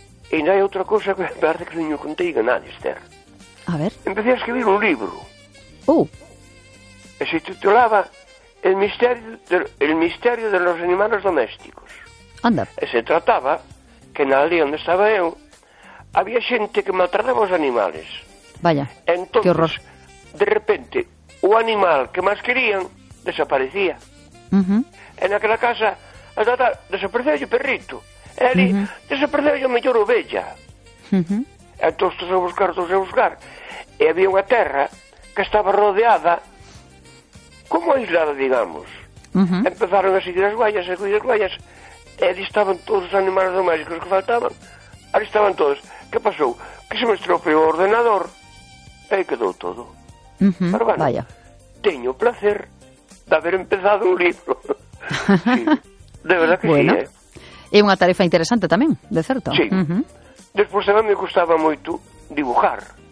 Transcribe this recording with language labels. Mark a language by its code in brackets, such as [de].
[gl] E ainda hai outra cousa que parece que non contei a nadie, Esther. A ver. [es] Empecé a escribir un libro. [gl] E [es] se titulaba El misterio de los animales domésticos. Anda. [gl] E se trataba que na aldea onde estaba eu había xente que maltrataba os animales. [es] Vaya, entonces, que horror. [gl] De repente, o animal que máis querían desaparecía. En aquela casa, desapareceu o perrito. Eli, desapareceu a mellor ovella. Entón, estou a buscar. E había unha terra que estaba rodeada, como aislada, digamos. Empezaron a seguir as guayas, e ali estaban todos os animais domésticos que faltaban. Ali estaban todos. Que pasou? Que se me estropeou o ordenador. E aí quedou todo. [es] Pero bueno, vaya. [gl] Teño o placer de haber empezado un libro. [es] Sí, de verdad que bueno. Sí, [gl] é unha tarefa interesante tamén, de certo. [es] Sí. [gl] Despois tamén me gustaba moito dibujar.